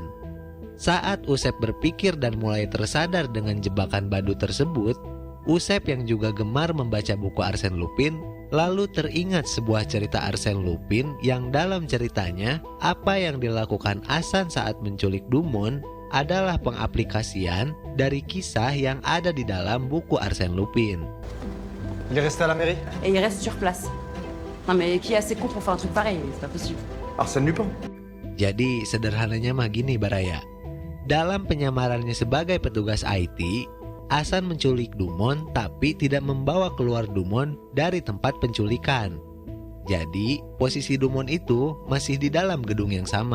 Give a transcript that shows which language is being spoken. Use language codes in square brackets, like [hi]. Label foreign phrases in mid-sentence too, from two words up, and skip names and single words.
[id] Saat Usep berpikir dan mulai tersadar dengan jebakan badut tersebut, Usep yang juga gemar membaca buku Arsène Lupin, lalu teringat sebuah cerita Arsène Lupin yang dalam ceritanya, apa yang dilakukan Hasan saat menculik Dumon adalah pengaplikasian dari kisah yang ada di dalam buku Arsène Lupin. [fr] Il est resté à la mairie? Et il reste sur place. Non mais qui est assez con pour faire un truc pareil? C'est pas possible. Arsène Lupin? [id] Jadi sederhananya mah gini Baraya. Dalam penyamarannya sebagai petugas IT, Hasan menculik Dumon tapi tidak membawa keluar Dumon dari tempat penculikan. Jadi posisi Dumon itu masih di dalam gedung yang sama.